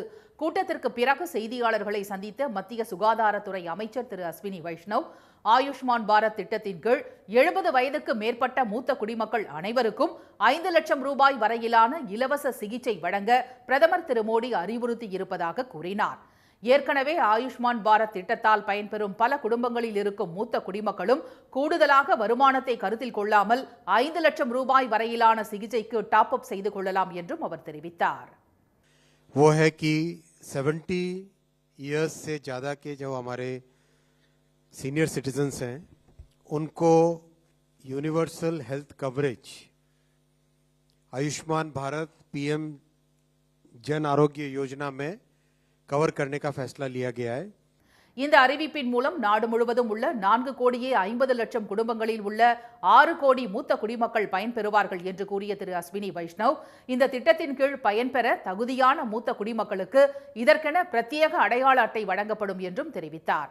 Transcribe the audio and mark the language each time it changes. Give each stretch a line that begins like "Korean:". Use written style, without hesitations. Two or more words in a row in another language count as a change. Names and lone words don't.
Tamil: கூட்டத்திற்கு பிறகு செய்தியாளர்களை சந்தித்த மத்திய சுகாதாரத்துறை அமைச்சர் திரு அஸ்வினி வைஷ்ணவ், ஆயுஷ்மான் பாரத் திட்டத்தின் கீழ் 70 வயதுக்கு மேற்பட்ட மூத்த குடிமக்கள் அனைவருக்கும் 5 லட்சம் ரூபாய் வரையிலான இலவச சிகிச்சை வழங்க பிரதமர் திரு மோடி அறிவுறுத்தியிருப்பதாக கூறினார். ஏற்கனவே ஆயுஷ்மான் பாரத் திட்டத்தால் பயன்பெறும் பல குடும்பங்களில் இருக்கும் மூத்த குடிமக்களும் கூடுதலாக வருமானத்தை கருத்தில் கொள்ளாமல் 5 லட்சம் ரூபாய் வரையிலான சிகிச்சைக்கு
English: top up
Tamil: செய்து கொள்ளலாம் என்றும் அவர் தெரிவித்தார்.
Hindi: वो है कि 70 इयर्स से ज़्यादा के जो हमारे
English: senior citizens
Hindi: हैं उनको
English: universal health coverage
Hindi: आयुष्मान भारत पीएम जन आरोग्य योजना में कवर करने का फैसला लिया गया है.
Tamil: இந்த அறிவிப்பின் மூலம் நாடு முழுவதும் உள்ள 4,50,00,000 குடும்பங்களில் உள்ள 6 கோடி மூத்த குடிமக்கள் பயன்பெறுவார்கள் என்று கூறிய திரு அஸ்வினி வைஷ்ணவ், இந்த திட்டத்தின் கீழ் பயன்பெற தகுதியான மூத்த குடிமக்களுக்கு இதற்கென பிரத்யேக அடையாள அட்டை வழங்கப்படும் என்றும் தெரிவித்தார்.